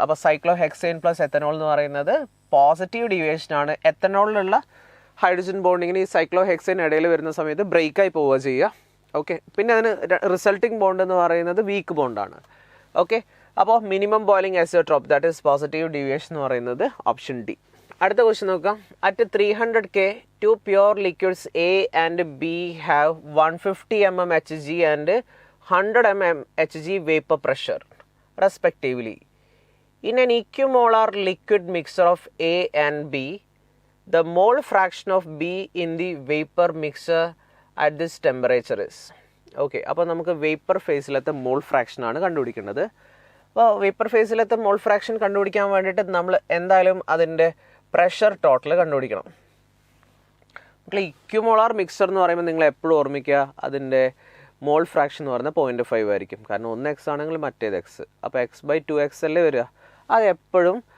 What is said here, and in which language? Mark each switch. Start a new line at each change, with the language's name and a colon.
Malayalam: അപ്പോൾ സൈക്ലോഹെക്സെയിൻ plus ethanol എന്ന് പറയുന്നത് പോസിറ്റീവ് ഡീവിയേഷനാണ്. എത്തനോളിലുള്ള ഹൈഡ്രജൻ ബോണ്ടിങ്ങിന് ഈ സൈക്ലോഹെക്സെയിൻ ഇടയിൽ വരുന്ന സമയത്ത് ബ്രേക്കായി പോവുക ചെയ്യുക. ഓക്കെ, പിന്നെ അതിന് റിസൾട്ടിങ് ബോണ്ട് എന്ന് പറയുന്നത് വീക്ക് ബോണ്ടാണ്. ഓക്കെ, അപ്പോൾ minimum boiling azeotrope
English: that is
Malayalam: positive deviation എന്ന് പറയുന്നത് ഓപ്ഷൻ ഡി. അടുത്ത ക്വസ്റ്റ്യൻ നോക്കാം.
English: At 300 K 2 pure liquids A and B have 150 mm Hg and 100 mm Hg vapor pressure respectively. In an equimolar liquid mixture of A and B, the mole fraction of B in the vapor mixture at this temperature is.
Malayalam: Okay, അപ്പോൾ നമുക്ക് vapour ഫേസിലത്തെ മോൾ ഫ്രാക്ഷനാണ് കണ്ടുപിടിക്കേണ്ടത്. അപ്പോൾ vapour ഫേസിലത്തെ mole fraction കണ്ടുപിടിക്കാൻ വേണ്ടിയിട്ട് നമ്മൾ എന്തായാലും അതിൻ്റെ pressure total കണ്ടുപിടിക്കണം. നമ്മൾ ഇക്യുമോളാർ മിക്സർ എന്ന് പറയുമ്പോൾ നിങ്ങൾ എപ്പോഴും ഓർമ്മിക്കുക അതിൻ്റെ മോൾ ഫ്രാക്ഷൻ എന്ന് പറയുന്നത് 0.5 ആയിരിക്കും. കാരണം ഒന്ന് X ആണെങ്കിൽ മറ്റേത് X, അപ്പോൾ X/2X അല്ലേ വരിക. അത് എപ്പോഴും